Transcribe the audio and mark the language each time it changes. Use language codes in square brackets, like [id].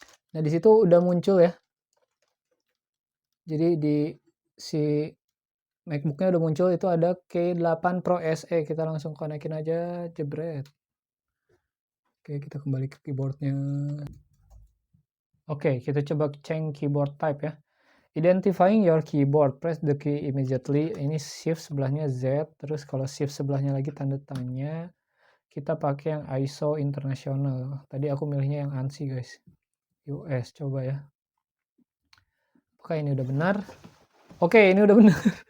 [id] Nah, di situ udah muncul ya. Jadi di si MacBook-nya udah muncul, itu ada K8 Pro SE. Kita langsung konekin aja, jebret. Oke, kita kembali ke keyboardnya. Oke, kita coba [en] change keyboard type [id] ya. [en] Identifying your keyboard, press the key immediately. [id] Ini shift sebelahnya Z, terus kalau shift sebelahnya lagi tanda tanya. Kita pakai yang ISO internasional. Tadi aku milihnya yang ANSI, guys. US, coba ya. Apakah ini udah benar? Oke, ini udah benar.